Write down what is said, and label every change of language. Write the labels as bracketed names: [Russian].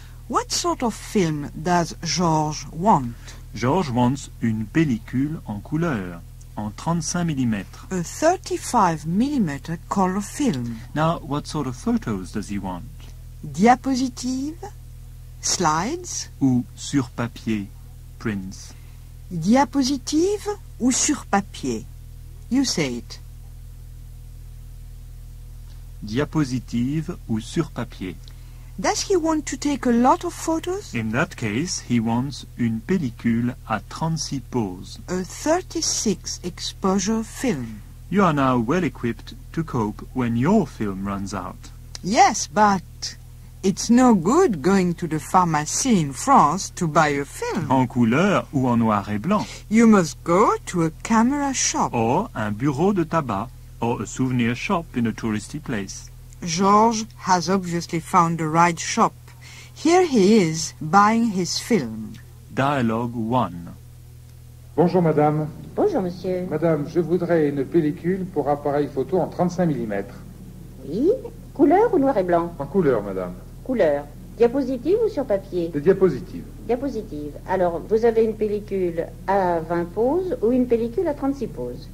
[English] What sort of film does Georges want? Georges wants [French] une pellicule en couleur, en 35 mm. [English] A 35 mm color film. Now, what sort of photos does he want? [French] Diapositive? [English] Slides? [French] Ou sur papier, [English] prints. [French] Diapositive ou sur papier? [English] You say it. [French] Diapositive ou sur papier. [English] Does he want to take a lot of photos? In that case, he wants [French] une pellicule à 36 poses. [English] A 36 exposure film. You are now well equipped to cope when your film runs out. Yes, but it's no good going to the pharmacy in France to buy a film. [French] En couleur ou en noir et blanc. [English] You must go to a camera shop. Or [French] un bureau de tabac, [English] or a souvenir shop in a touristy place. Georges has obviously found the right shop. Here he is, buying his film. Dialogue 1. [French] Bonjour madame. Bonjour monsieur. Madame, je voudrais une pellicule pour appareil photo en 35 mm. Oui. Couleur ou noir et blanc? En couleur, madame. Couleur. Diapositive ou sur papier? Des diapositives. Diapositive. Alors, vous avez une pellicule à 20 poses ou une pellicule à 36 poses?